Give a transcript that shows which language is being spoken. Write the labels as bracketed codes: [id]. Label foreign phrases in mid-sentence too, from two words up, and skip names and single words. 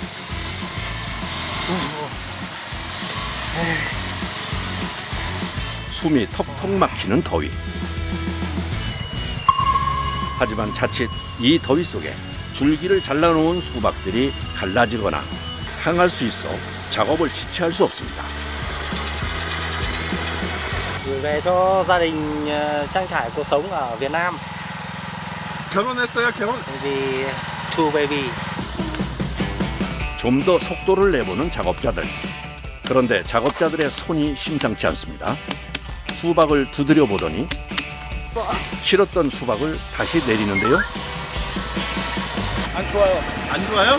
[ko] 숨이 턱턱 막히는 더위. 하지만 자칫 이 더위 속에 줄기를 잘라놓은 수박들이 갈라지거나 상할 수 있어 작업을 지체할 수 없습니다. [vi] về cho gia đình trang trải cuộc sống ở Việt Nam. [ko] 결혼했어요? 결혼? [vi] Vì [en] two baby. [ko] 좀 더 속도를 내보는 작업자들. 그런데 작업자들의 손이 심상치 않습니다. 수박을 두드려 보더니 실었던 수박을 다시 내리는데요. 안 좋아요. 안 좋아요?